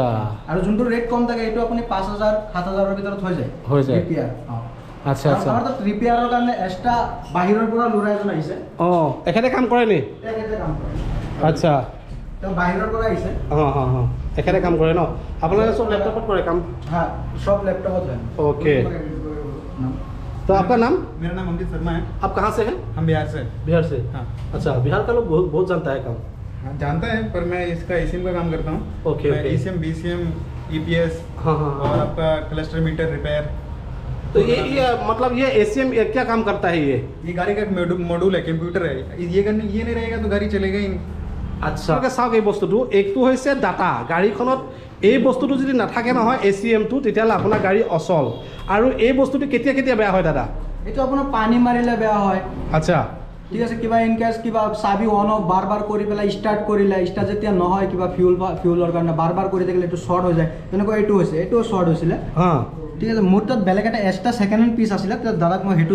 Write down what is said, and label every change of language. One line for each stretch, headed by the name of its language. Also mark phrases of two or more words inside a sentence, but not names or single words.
Assamese: আৰু যোনটো ৰেট কম থাকে এইটো আপুনি 5,000-7,000ৰ ভিতৰত হৈ যায় ৰিপেয়াৰ আচ্ছা আমাৰ তাত ৰিপেয়াৰৰ কাৰণে এক্সট্ৰা বাহিৰৰ পৰা ল'ৰা এজন আহিছে এখেতে কাম কৰে নি আচ্ছা তেওঁ বাহিৰৰ পৰা আহিছে এখেতে কাম কৰে ন আপোনালোকে চব লেপটপত কৰে কাম
Hindi: सब लैपटॉप है ओके तो आपका नाम मेरा नाम अमृत शर्मा है आप कहाँ से हैं हम बिहार से हाँ अच्छा बिहार का लोग बहुत जानता है काम हाँ जानता है पर मैं इसका ECM का काम करता हूँ ओके ECM BCM EPS और आपका
English: cluster meter repair
Hindi: तो ये मतलब ये ACM क्या काम करता है ये गाड़ी का एक मॉड्यूल है कंप्यूटर है ये नहीं रहेगा तो गाड़ी चलेगा ही नहीं
Assamese: আচ্ছা চাওক এই বস্তুটো একটো হৈছে ডাটা গাড়ীখনত এই বস্তুটো যদি নাথাকে নহয় ACMটো তেতিয়াহ'লে আপোনাৰ গাড়ী অচল আৰু এই বস্তুটো কেতিয়া বেয়া হয় দাদা এইটো আপোনাৰ পানী মাৰিলে বেয়া হয় আচ্ছা ঠিক আছে কিবা ইনকেছ কিবা চাবি
English: on off
Assamese: বাৰ কৰি পেলাই ষ্টাৰ্ট কৰিলে ষ্টাৰ্ট যেতিয়া নহয় কিবা ফিউলৰ কাৰণে বাৰ কৰি থাকিলে এইটো শ্বৰ্ট হৈ যায় তেনেকুৱা এইটো হৈছে এইটোও শ্বৰ্ট হৈছিলে ঠিক আছে মোৰ তাত বেলেগ এটা
English: extra second hand piece
Assamese: আছিলে দাদাক মই সেইটো দি